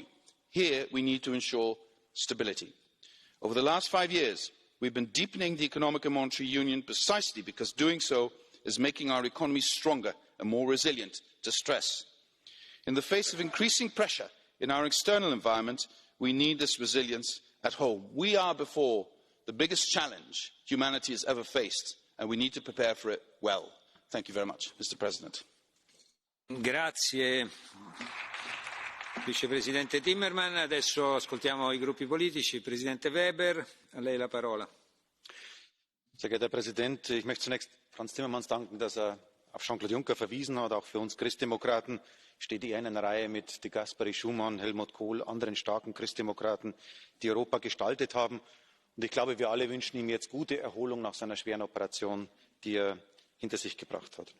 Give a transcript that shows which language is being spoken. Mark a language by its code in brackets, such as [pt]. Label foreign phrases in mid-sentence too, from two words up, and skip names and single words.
[en] Here we need to ensure stability. Over the last 5 years, we've been deepening the economic and monetary union precisely because doing so is making our economy stronger and more resilient to stress. In the face of increasing pressure in our external environment, we need this resilience at home. We are before the biggest challenge humanity has ever faced, and we need to prepare for it well. Thank you very much, Mr. President. [it] Grazie, Vicepresidente Timmermans. Adesso ascoltiamo i gruppi politici. Presidente Weber, a lei la parola. [de] Sehr geehrter Herr Präsident, ich möchte zunächst Frans Timmermans danken, dass auf Jean-Claude Juncker verwiesen hat. Auch für uns Christdemokraten steht er in einer Reihe mit de Gasperi, Schumann, Helmut Kohl, anderen starken Christdemokraten, die Europa gestaltet haben. Und ich glaube, wir alle wünschen ihm jetzt gute Erholung nach seiner schweren Operation, die er hinter sich gebracht hat.